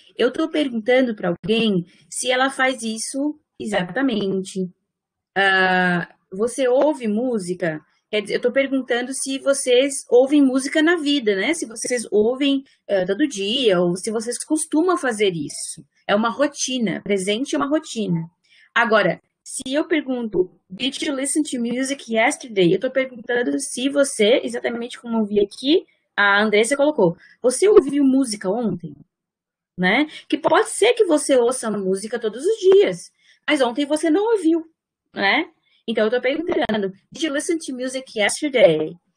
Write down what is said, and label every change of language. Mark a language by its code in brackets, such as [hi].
[pt] Eu estou perguntando para alguém se ela faz isso exatamente. Você ouve música? Quer dizer, eu estou perguntando se vocês ouvem música na vida, né? Se vocês ouvem todo dia, ou se vocês costumam fazer isso. É uma rotina, presente é uma rotina. Agora, se eu pergunto, [en] did you listen to music yesterday? [pt] Eu estou perguntando se você, exatamente como eu vi aqui, a Andressa colocou, você ouviu música ontem? Né? Que pode ser que você ouça música todos os dias, mas ontem você não ouviu, né? Então, eu estou perguntando, [en] did you listen to music yesterday?